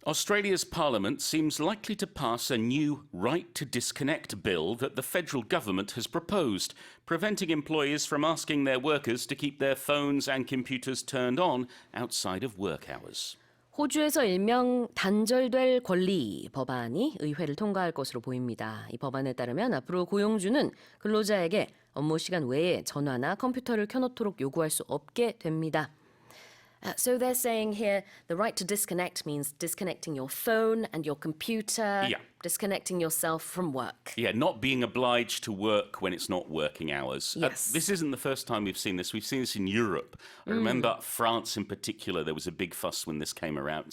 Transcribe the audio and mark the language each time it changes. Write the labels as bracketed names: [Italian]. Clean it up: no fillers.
[English] Australia's parliament seems likely to pass a new right to disconnect bill that the federal government has proposed, preventing employers from asking their workers to keep their phones and computers turned on outside of work hours. [Korean] 호주에서 일명 단절될 권리 법안이 의회를 통과할 것으로 보입니다. 이 법안에 따르면 앞으로 고용주는 근로자에게 업무 시간 외에 전화나 컴퓨터를 켜놓도록 요구할 수 없게 됩니다. [English] So they're saying here the right to disconnect means disconnecting your phone and your computer, disconnecting yourself from work. Yeah, not being obliged to work when it's not working hours. Yes. This isn't the first time we've seen this. We've seen this in Europe. I remember France in particular, there was a big fuss when this came around.